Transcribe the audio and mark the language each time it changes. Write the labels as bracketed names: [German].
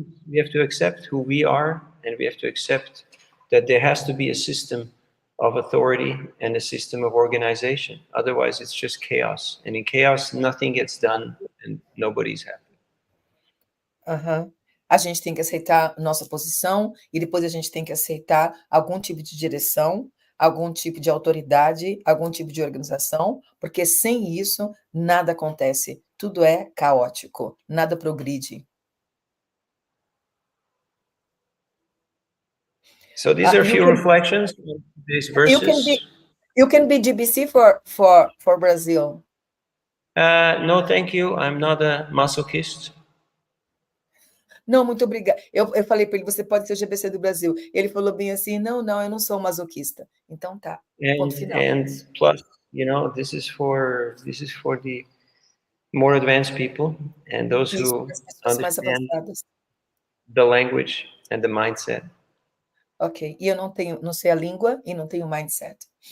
[English] We have to accept who we are, and we have to accept that there has to be a system of authority and a system of organization. Otherwise, it's just chaos. And in chaos, nothing gets done and nobody's happy. [Portuguese] A gente tem que aceitar nossa posição e depois a gente tem que aceitar algum tipo de direção, algum tipo de autoridade, algum tipo de organização, porque sem isso nada acontece. Tudo é caótico, nada progride. [English] So these are a few reflections on these verses. You can be GBC for Brazil. No, thank you. I'm not a masochist. [Portuguese] Não, muito obrigada. Eu falei para ele, você pode ser o GBC do Brasil. Ele falou bem assim, não, eu não sou masoquista. Então tá, ponto final. [English] And plus, you know, this is for the more advanced people and those who understand the language and the mindset. [Portuguese] Ok, e eu não sei a língua e não tenho mindset.